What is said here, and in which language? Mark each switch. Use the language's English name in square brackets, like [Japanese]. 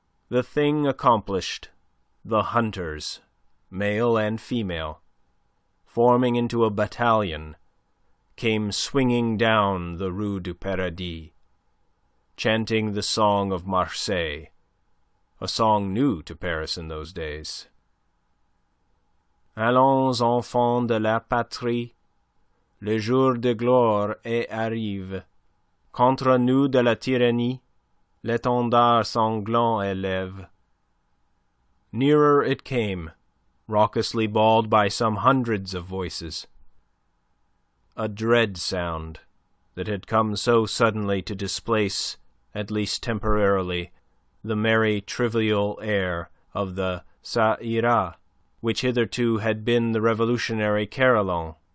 [English] The thing accomplished, the hunters, male and female, forming into a battalion, came swinging down the Rue du Paradis, chanting the song of Marseille, a song new to Paris in those days. [French] Allons, enfants de la patrie, le jour de gloire est arrive. Contre nous de la tyrannie, l'étendard sanglant élève. [English] Nearer it came, raucously bawled by some hundreds of voices. A dread sound that had come so suddenly to displace, at least temporarily, the merry trivial air of the Ça ira, which hitherto had been the revolutionary carillon.